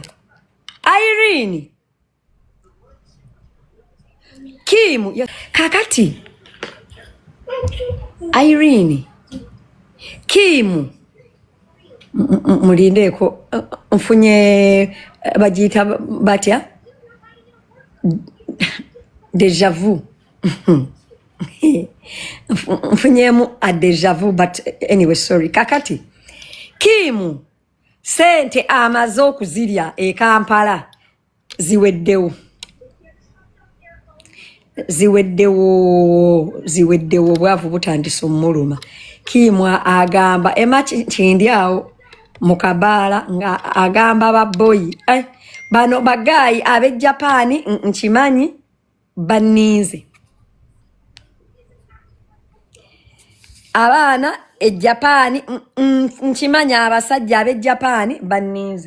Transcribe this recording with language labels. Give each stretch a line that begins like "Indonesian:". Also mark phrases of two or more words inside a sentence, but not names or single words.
Ganda: Iryn Kimu kakati Iryn Kimu mulindeko mfunye bajita batya
French: déjà vu.
Ganda: Mfunyemu a
French: déjà vu
English: but anyway sorry.
Ganda: Kakati Kimu sente amaze okuzirya e Kampala ziweddewo. Ziweddewo bwavu butandise omuluma. Kimu agamba kindi awo mukabala nga agamba baboyi bano bagayi abe Japan nkimanyi banize abana e Japan nkimanyi abasajja abe Japan banize.